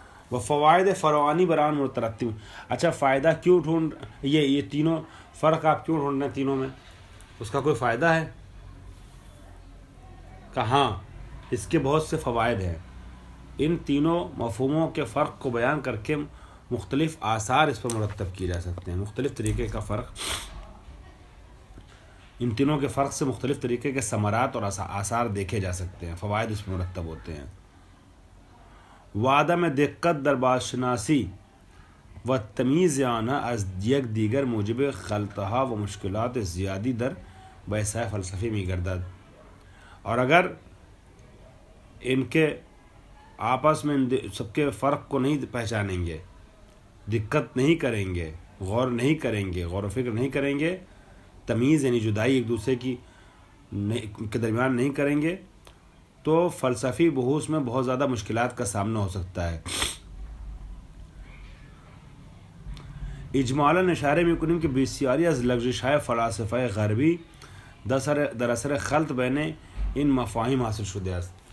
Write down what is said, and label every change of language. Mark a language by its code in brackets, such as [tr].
[ur] وہ فوائد فروانی بران مترتب، اچھا فائدہ کیوں ڈھونڈ، یہ تینوں فرق آپ کیوں ڈھونڈ رہے ہیں تینوں میں؟ اس کا کوئی فائدہ ہے؟ کہاں؟ اس کے بہت سے فوائد ہیں۔ ان تینوں مفہوموں کے فرق کو بیان کر کے مختلف آثار اس پر مرتب کیے جا سکتے ہیں. مختلف طریقے کا فرق، ان تینوں کے فرق سے مختلف طریقے کے ثمرات اور آثار دیکھے جا سکتے ہیں، فوائد اس پر مرتب ہوتے ہیں. [fa] وعدم دقت در بازشناسی و تمیز آنها از یک دیگر موجب خلطها و مشکلات زیادی در بحث فلسفی می گردد. [ur] اور اگر ان کے آپس میں سب کے فرق کو نہیں پہچانیں گے، دقت نہیں کریں گے، غور نہیں کریں گے، غور و فکر نہیں کریں گے، تمیز یعنی جدائی ایک دوسرے کی کے درمیان نہیں کریں گے، تو فلسفی بحوث میں بہت زیادہ مشکلات کا سامنا ہو سکتا ہے. [fa] اجمالاً اشارے میکنیم کہ بسیاری از لغزش‌های فلاسفه غربی در اثر خلط بین ان مفاہیم حاصل شده است.